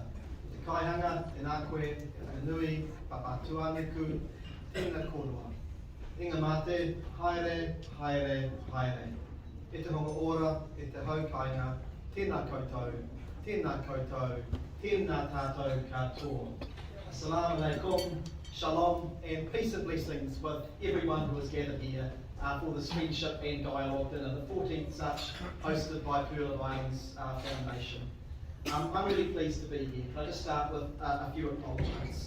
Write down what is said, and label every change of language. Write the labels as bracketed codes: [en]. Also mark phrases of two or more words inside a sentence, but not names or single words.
[mi] Te kaihanga, e nā koe, e whakanui, papatua neku, tēnā korua. Inga mate, haere, haere, haere. E te honga ora, e te hau kainga, tēnā koutou, tēnā koutou, tēnā tātou katoa. [ar] السلام عليكم, [en] shalom, and peace and blessings with everyone who is gathered here for this Friendship and Dialogue Dinner, the 14th such, hosted by Pearl of Islands Foundation. I'm really pleased to be here. Can I just start with a few acknowledgements?